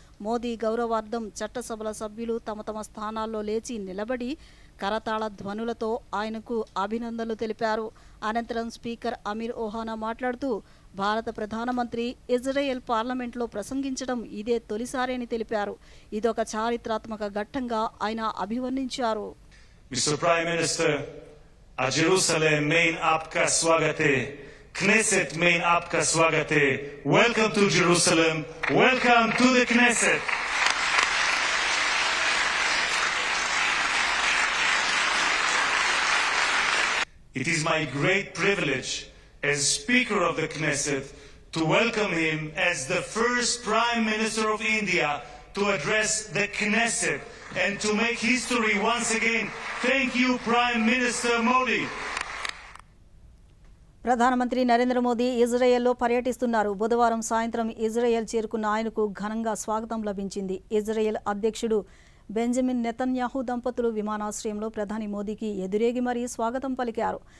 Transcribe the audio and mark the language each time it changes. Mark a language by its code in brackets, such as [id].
[te] మోదీ గౌరవార్థం చట్టసభల సభ్యులు తమ తమ స్థానాల్లో లేచి నిలబడి కరతాళ ధ్వనులతో ఆయనకు అభినందనలు తెలిపారు. అనంతరం స్పీకర్ అమీర్ ఒహానా మాట్లాడుతూ భారత ప్రధానమంత్రి ఇజ్రాయెల్ పార్లమెంట్లో ప్రసంగించడం ఇదే తొలిసారని తెలిపారు. ఇదొక చారిత్రాత్మక ఘట్టంగా ఆయన అభివర్ణించారు. [en] Mr. Prime Minister, [hi] a Jerusalem main आपका स्वागत है, Knesset main आपका स्वागत है. [en] Welcome to Jerusalem. Welcome to the Knesset. It is my great privilege as Speaker of the Knesset to welcome him as the first Prime Minister of India to address the Knesset and to make history once again. Thank you, Prime Minister Modi. [te] ప్రధానమంత్రి నరేంద్ర మోదీ ఇజ్రాయెల్లో పర్యటిస్తున్నారు. బుధవారం సాయంత్రం Israel చేరుకున్న ఆయనకు ఘనంగా స్వాగతం లభించింది. Israel అధ్యక్షుడు బెంజమిన్ నెతన్యాహు దంపతులు విమానాశ్రయంలో ప్రధాని మోదీకి ఎదురేగి మరీ స్వాగతం పలికారు.